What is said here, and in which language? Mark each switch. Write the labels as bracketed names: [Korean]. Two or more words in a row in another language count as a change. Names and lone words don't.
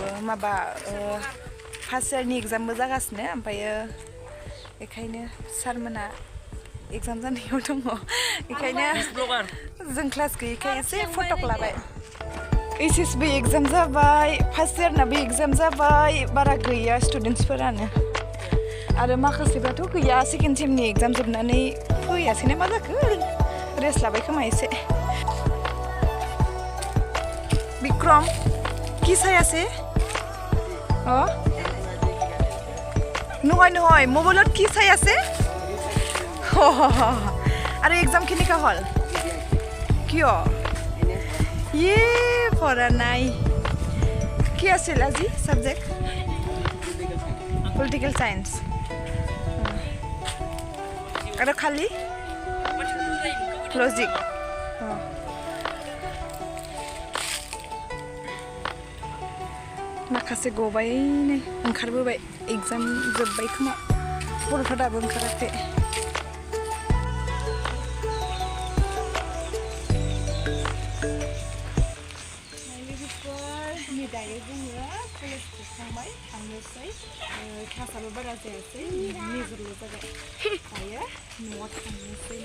[Bodo] माबा फार्स्ट इयारनि एग्जामबो जागासिनो ओमफ्रायो बेखायनो सारमोना एग्जाम जानायाव दङ बेखायनो जों क्लास गैयैखाय एसे फटक लाबाय एचएसबो एग्जाम जाबाय फार्स्ट इयारनाबो एग्जाम जाबाय बारा गैया स्टुडेन्टसफोरानो आरो माखासेफ्राथ' गैया सेकेन्ड सेमनि एग्जाम जोबनानै फैयासै ना मा जाखो रेस्ट लाबाय खोमा एसे [Assamese] बिक्रम কি চাই আছে অ নহয় মোবাইলত কি চাই আছে আৰু এক্সাম কেনেকা হ'ল কিয় ইয়ে পঢ়া নাই কি আছিল আজি সাবজেক্ট পলিটিক্যাল সায়েন্স আৰু খালি লজিক [Bodo] माखासे गबाय नै ओंखारबोबाय एग्जाम जोब्बाय खोमा बर'फ्रा दाबो ओंखाराखै लोगोफोर दायो जोङो कलेज जोबखांबाय थांनोसै क्लासाबो बारा जायासै मेजरल' जाबाय दायो न'आव थांनोसै